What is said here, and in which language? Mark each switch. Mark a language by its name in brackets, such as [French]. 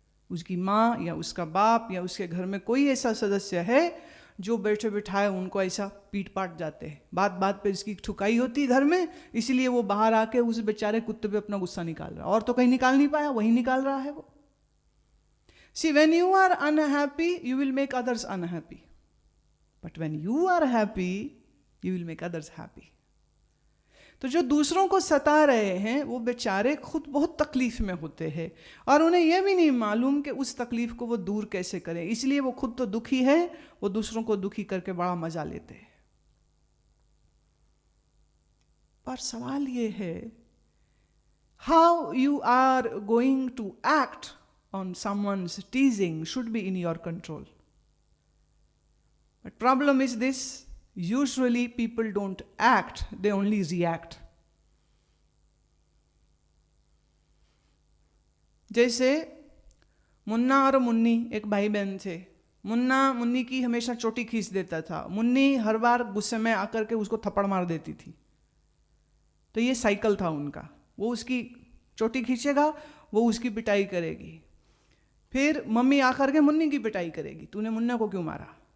[Hindi] उसकी माँ या उसका बाप या उसके घर में कोई ऐसा सदस्य है जो बैठे बिठाए उनको ऐसा पीट पाट जाते हैं. बात बात पे इसकी ठुकाई होती है घर में, इसलिए वो बाहर आके उस बेचारे कुत्ते पे अपना गुस्सा निकाल रहा है. और तो कहीं निकाल नहीं पाया, वही निकाल रहा है वो. [English] See, when you are unhappy, you will make others unhappy. But when you are happy, you will make others happy. [Hindi] तो जो दूसरों को सता रहे हैं वो बेचारे खुद बहुत तकलीफ में होते हैं, और उन्हें यह भी नहीं मालूम कि उस तकलीफ को वो दूर कैसे करें. इसलिए वो खुद तो दुखी है, वो दूसरों को दुखी करके बड़ा मजा लेते हैं. पर सवाल ये है, [English] How you are going to act on someone's teasing should be in your control. But problem is this, usually people don't act, they only react. [Hindi] जैसे मुन्ना और मुन्नी एक भाई बहन थे. मुन्ना मुन्नी की हमेशा चोटी खींच देता था, मुन्नी हर बार गुस्से में आकर के उसको थप्पड़ मार देती थी. तो ये साइकिल था उनका, वो उसकी चोटी खींचेगा, वो उसकी पिटाई करेगी, फिर मम्मी आकर के मुन्नी की पिटाई करेगी, तूने मुन्ना को क्यों मारा?